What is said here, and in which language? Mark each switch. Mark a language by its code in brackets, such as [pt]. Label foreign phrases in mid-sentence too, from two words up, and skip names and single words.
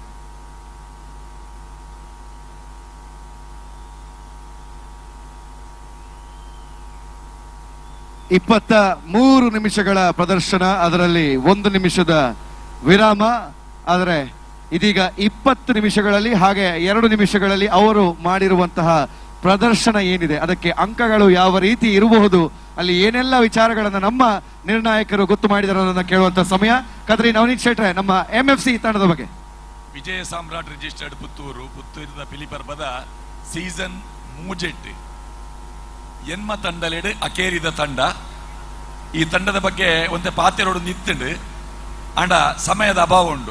[kn] ಇಪ್ಪತ್ತ 3 ನಿಮಿಷಗಳ ಪ್ರದರ್ಶನ, ಅದರಲ್ಲಿ 1 ನಿಮಿಷದ ವಿರಾಮ. ಆದರೆ ಇದೀಗ 20 ನಿಮಿಷಗಳಲ್ಲಿ ಹಾಗೆ 2 ನಿಮಿಷಗಳಲ್ಲಿ ಅವರು ಮಾಡಿರುವಂತಹ ಪ್ರದರ್ಶನ ಏನಿದೆ ಅದಕ್ಕೆ ಅಂಕಗಳು ಯಾವ ರೀತಿ ಇರಬಹುದು, ಅಲ್ಲಿ ಏನೆಲ್ಲ ವಿಚಾರಗಳನ್ನ ನಮ್ಮ ನಿರ್ಣಾಯಕರು ಗೊತ್ತು ಮಾಡಿದ್ದಾರೆ ಅನ್ನೋದನ್ನ ಕೇಳುವಂತ ಸಮಯ. ಕದ್ರಿ ನವನೀತ್ ಶೆಟ್ರೆ, ನಮ್ಮ MFC ತಂಡದ ಬಗ್ಗೆ. [tcy] ವಿಜಯ ಸಾಮ್ರಾಟ್ ರಿಜಿಸ್ಟರ್ಡ್ ಪುತ್ತೂರಿದ ಪಿಲಿಪರ್ಬದ ಸೀಸನ್ 3 ಎನ್ಮ ತಂಡಲೆಡ್ ಅಕೇರಿದ ತಂಡ. ಈ ತಂಡದ ಬಗ್ಗೆ ಒಂದೇ ಪಾತೆರೋಡು ನಿತ್ತುಂಡು ಅಂಡ ಸಮಯದ ಅಭಾವ ಉಂಡು.